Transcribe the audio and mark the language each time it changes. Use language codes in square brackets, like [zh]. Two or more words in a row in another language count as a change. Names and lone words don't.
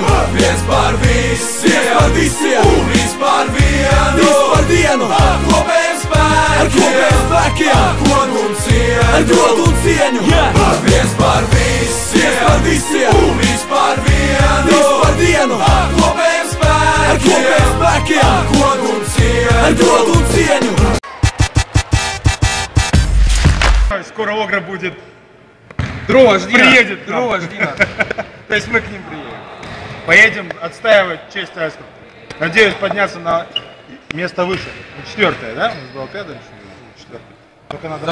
[lv] Viens par visiem, vispār vienu, ar kopējiem spēkiem, ar godu un cieņu. Viens par visiem, vispār vienu, ar kopējiem spēkiem, ar godu un cieņu. [ru] Скоро Огра будет. Дрова, жди Приедет. Дрова, жди нас. То есть мы к ним приедем. Поедем отстаивать честь Аську. Надеюсь подняться на место выше. 4-е, да? У нас было 5-е, 4-е. Только надо...